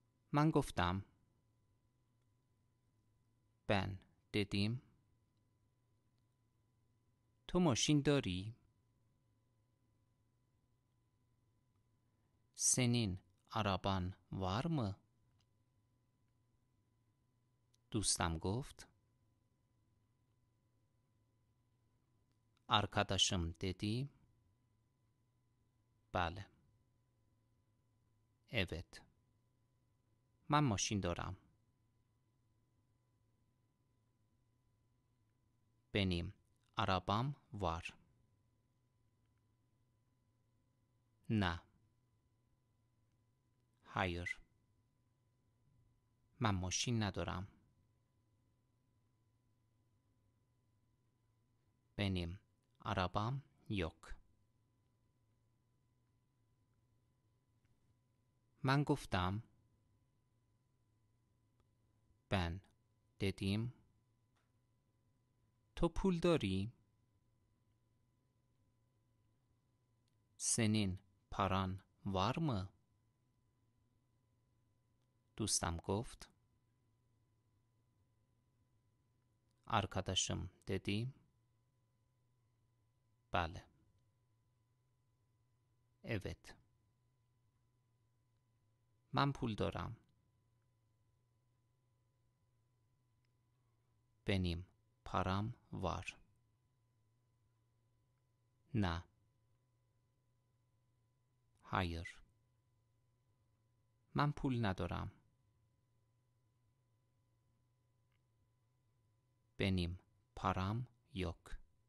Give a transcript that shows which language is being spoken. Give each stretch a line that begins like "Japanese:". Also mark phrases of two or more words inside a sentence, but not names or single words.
Persian: من گفتم.
Turkish: Ben dedim.
Persian: تو ماشین داری؟
Turkish: Senin araban var mı?
Persian: دوستم گفت.
Turkish: Arkadaşım dedi.
Persian: بله. Evet. من ماشین دارم.
Turkish: Benim arabam var.
Persian: نه.
Turkish: Hayır.
Persian: من ماشین ندارم.
Turkish: Benim arabam yok.
Persian: من گفتم.
Turkish: Ben dedim.
Persian: تو پول داری؟
Turkish: Senin paran var mı?
Persian: دوستم گفت.
Turkish: Arkadaşım dedi.
Persian: بله. Evet. من پول دارم.
Turkish: Benim param var.
Persian: نه. Hayır. من پول ندارم.
Turkish: Benim param yok.